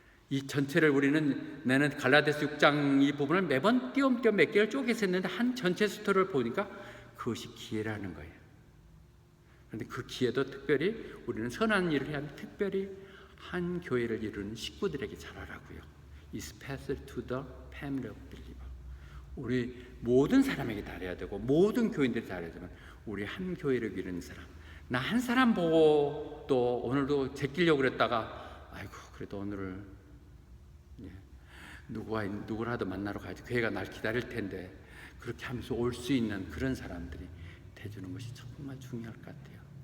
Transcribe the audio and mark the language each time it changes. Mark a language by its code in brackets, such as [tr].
[ko] 이 전체를 나는 갈라디아서 6장 이 부분을 매번 띄엄띄엄 몇 개를 쪼개서 했는데 한 전체 스토리를 보니까 그것이 기회라는 거예요. 그런데 그 기회도 특별히 우리는 선한 일을 해야 하면 특별히 한 교회를 이루는 식구들에게 잘하라고요. [en] Is passed to the family of believer. [ko] 우리 모든 사람에게 잘해야 되고 모든 교인들이 잘해야 되면 우리 한 교회를 이루는 사람, 나 한 사람 보고 또 오늘도 제끼려고 그랬다가 아이고 그래도 오늘을 누구라도 만나러 가야지, 교회가 날 기다릴 텐데 그렇게 하면서 올 수 있는 그런 사람들이 돼주는 것이 정말 중요할 것 같아요.